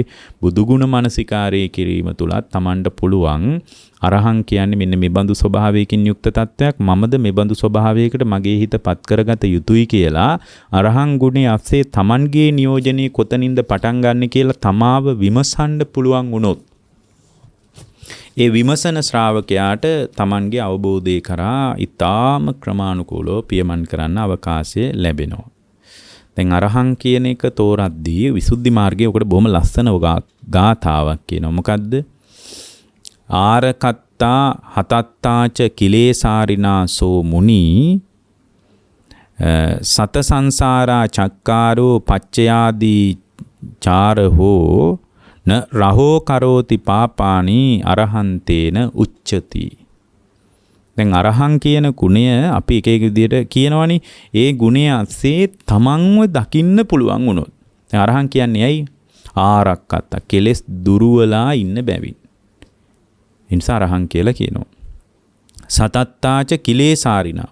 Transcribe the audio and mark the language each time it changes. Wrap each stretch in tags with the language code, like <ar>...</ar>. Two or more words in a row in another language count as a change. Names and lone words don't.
<si>බුදුගුණ මානසිකාරය කිරීම තුලත් තමන්ට පුළුවන් අරහං කියන්නේ මෙන්න මේ බඳු ස්වභාවයකින් යුක්ත තත්වයක් මමද මේ බඳු ස්වභාවයකට මගේ හිතපත් කරගත යුතුයි කියලා අරහං ගුණයේ අස්සේ තමන්ගේ නියෝජනයේ කොතනින්ද පටන් ගන්න කියලා තමාව විමසන්න පුළුවන් වුණොත් ඒ විමසන ශ්‍රාවකයාට තමන්ගේ අවබෝධය කරා ඊටාම ක්‍රමානුකූලව පියමන් කරන්න අවකාශය ලැබෙනවා. දැන් අරහං කියන එක තෝරද්දී විසුද්ධි මාර්ගයේ උකට බොහොම ලස්සන ගාථාවක් කියනවා.</si> <pi>මොකද්ද? ආරකත්තා හතත්තාච කිලේසාරිනාසෝ මුනි සත සංසාරා චක්කාරෝ පච්චයාදී චාරහෝ න රහෝ කරෝති පාපානි අරහන්තේන උච්චති.</pi> <si>දැන් අරහං කියන ගුණය අපි එක එක විදිහට කියනවනේ. ඒ ගුණය ඇස්සේ තමන්ව දකින්න පුළුවන් වුණොත්. දැන් අරහං කියන්නේ ඇයි? ආරක්කත්ත කෙලෙස් දුරවලා ඉන්න බැවින්. නිසා අරහං කියලා කියනවා.</si> <pi>සතත්තාච කිලේසාරිනා.</pi>